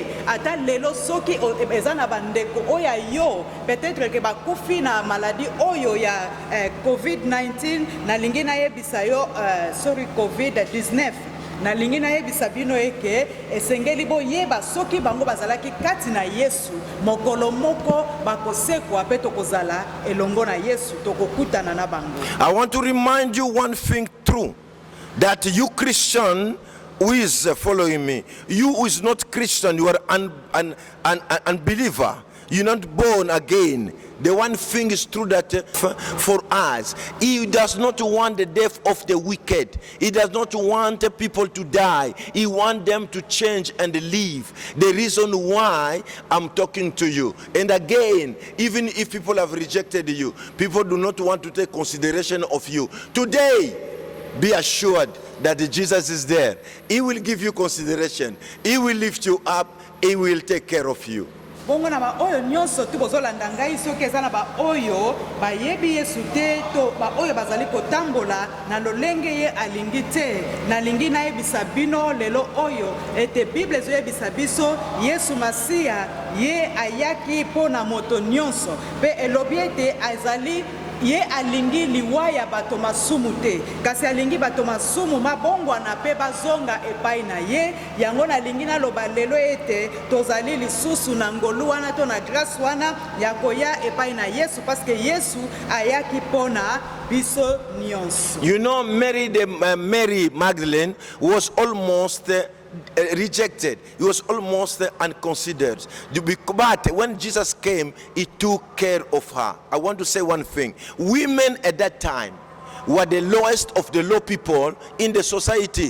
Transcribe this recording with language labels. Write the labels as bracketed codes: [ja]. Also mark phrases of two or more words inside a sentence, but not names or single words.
[ln] Ata lelo soki eza na bandeko oya yo peut-être ke bakufi na maladie oyo ya COVID-19 na lingina yebisa yo COVID-19 na lingina yebisa bino eke esengeli bo yeba soki bango bazalaki kati na Yesu mokolo moko bakosekwa pe tokozala elongo na Yesu tokokutana na bango. [en] I want to remind you one thing true, that you Christian who is following me, you who is not Christian, you are an unbeliever, you're not born again. The one thing is true, that for us, he does not want the death of the wicked. He does not want people to die. He wants them to change and live. The reason why I'm talking to you. And again, even if people have rejected you, people do not want to take consideration of you. Today, be assured that Jesus is there. He will give you consideration. He will lift you up. He will take care of you. [ln] Bongo na ba oyo nyonso tu bozolanda ngai soki eza na ba oyo bayebi Yesu te to ba oyo bazali kotambola na lolenge ye alingi te na lingi na yebisa bino lelo oyo ete Bible ezoyebisa biso Yesu Masia ye ayaki po na moto nyonso pe elobi ete azali ye alingi liwa ya bato masumu te kasi alingi bato masumu mabongwana pe bazonga epai na ye yango na lingi na loba lelo ete tozali lisusu na ngolu wana to na grâce wana ya koya epai na Yesu [fr] parce que [ln] Yesu ayaki pona biso nyonso. [en] You know, Mary Magdalene was almost rejected. He was almost unconsidered. But when Jesus came, he took care of her. I want to say one thing. Women at that time were the lowest of the low people in the society.